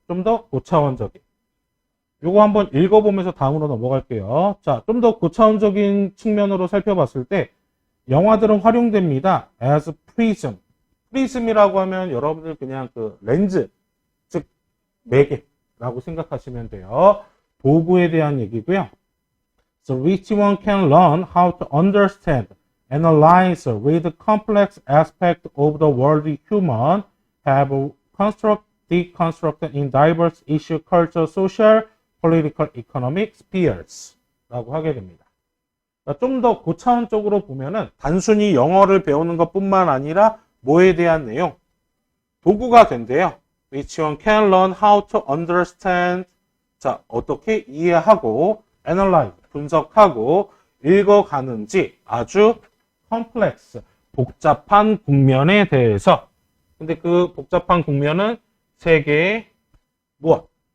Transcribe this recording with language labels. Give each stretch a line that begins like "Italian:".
Korean: 좀 더 고차원적인. 요거 한번 읽어보면서 다음으로 넘어갈게요. 자, 좀 더 고차원적인 측면으로 살펴봤을 때 영화들은 활용됩니다.
English: as prism.
Korean: 프리즘이라고 하면 여러분들 그냥 그 렌즈, 즉 매개라고 생각하시면 돼요. 도구에 대한 얘기고요.
English: So which one can learn how to understand, analyze, read complex aspects of the world human have deconstructed in diverse issue, culture, social, political, economic spheres
Korean: 라고 하게 됩니다. 좀 더 고차원적으로 보면은 단순히 영어를 배우는 것뿐만 아니라 뭐에 대한 내용? 도구가 된대요.
English: Which one can learn how to understand.
Korean: 자, 어떻게 이해하고, analyze, 분석하고, 읽어가는지 아주 complex, 복잡한 국면에 대해서. 근데 그 복잡한 국면은 세계의 무엇?